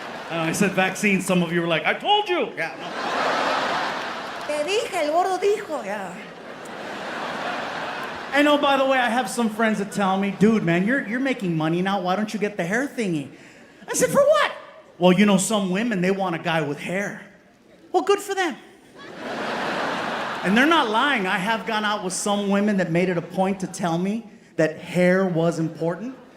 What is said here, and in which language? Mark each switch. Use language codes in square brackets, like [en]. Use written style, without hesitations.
[en] I said vaccine, some of you were like, I told you. Yeah, no. [es] Te dije, el gordo dijo, yeah. [en] And oh, by the way, I have some friends that tell me, dude, man, you're making money now. Why don't you get the hair thingy? I said, for what? Well, you know, some women, they want a guy with hair. Well, good for them. And they're not lying. I have gone out with some women that made it a point to tell me that hair was important.